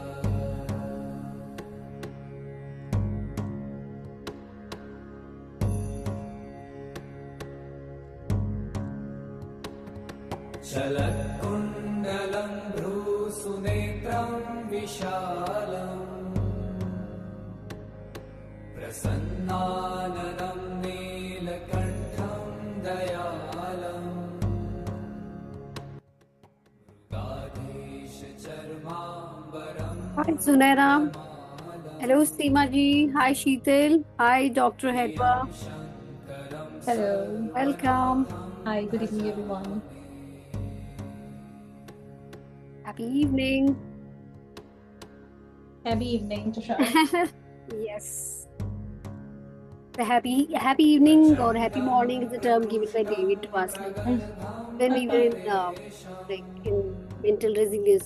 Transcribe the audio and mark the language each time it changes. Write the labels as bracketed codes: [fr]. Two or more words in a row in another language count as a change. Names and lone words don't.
[sa] चलत्कुण्डलं भ्रूसुनेत्रं विशालम् प्रसन्नाननं नीलकण्ठं दयालम् मृगाधीशचर्माम्बरं [en] Hi Sunaira. Hello Seema ji. Hi Sheetal. Hi Dr. Hedwa. Hello. Welcome. Hi, good evening, everyone. Happy evening. Happy evening, Tushar. Yes. The happy evening or happy morning is a term given by David to us when we were in mental resilience.